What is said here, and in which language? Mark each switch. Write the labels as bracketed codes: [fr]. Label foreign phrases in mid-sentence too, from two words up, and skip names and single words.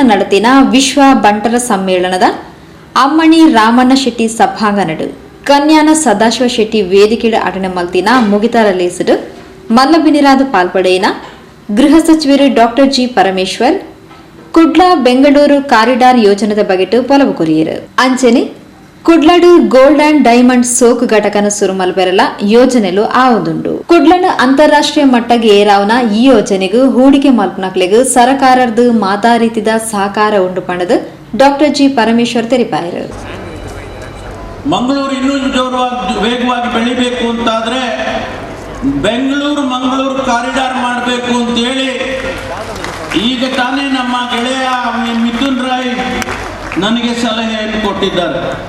[tcy] ನಡೆದಿನ ವಿಶ್ವ ಬಂಟರ ಸಮ್ಮೇಳನದ ಅಮ್ಮಣಿ ರಾಮಣ್ಣ ಶೆಟ್ಟಿ ಸಭಾಂಗಣಡು ಕನ್ಯಾನ ಸದಾಶಿವ ಶೆಟ್ಟಿ ವೇದಿಕೆಡು ಅಟನೆ ಮಲ್ತಿನ ಮುಗಿತಾರ ಲೇಸಡು ಮಲ್ಲಬಿನಿರಾದ ಪಾಲ್ಪಡೆಯಿನ ಗೃಹ ಸಚಿವರು ಡಾಕ್ಟರ್ ಜಿ ಪರಮೇಶ್ವರ್ ಕುಡ್ಲ ಬೆಂಗಳೂರು ಕಾರಿಡಾರ್ ಯೋಜನೆದ ಬಗೆಟು ಪೊಲವು ಕೊರಿಯರು ಅಂಚನೆ ಕುಡ್ಲಡು [en] gold and diamond [tcy] ಸೋಕು ಘಟಕನ ಸುರು ಮಲ್ಪೆರಲ ಯೋಜನೆಲು ಆವೊಂದುಂಡು. ಕುಡ್ಲನ ಅಂತಾರಾಷ್ಟ್ರೀಯ ಮಟ್ಟಗೆ ಏರಾವನ ಈ ಯೋಜನೆಗೂ ಹೂಡಿಕೆ ಮಲ್ಪನಕ್ಲೆಗೂ ಸರಕಾರದ ಮಾತಾ ರೀತಿದ ಸಹಕಾರ ಉಂಡು ಪಣದು ಡಾಕ್ಟರ್ ಜಿ ಪರಮೇಶ್ವರ್ ತೆರಿಪಾಯರು. [kn] ಮಂಗಳೂರು ಇನ್ನೂ ವೇಗವಾಗಿ ಬೆಳಿಬೇಕು ಅಂತಾದ್ರೆ ಬೆಂಗಳೂರು ಮಂಗಳೂರು ಕಾರಿಡಾರ್ ಮಾಡಬೇಕು ಅಂತೇಳಿ ಈಗ ತಾನೇ ನಮ್ಮ ಗೆಳೆಯ ಮಿಥುನ್ ರಾಯ್ ನನಗೆ ಸಲಹೆಯನ್ನು ಕೊಟ್ಟಿದ್ದಾರೆ.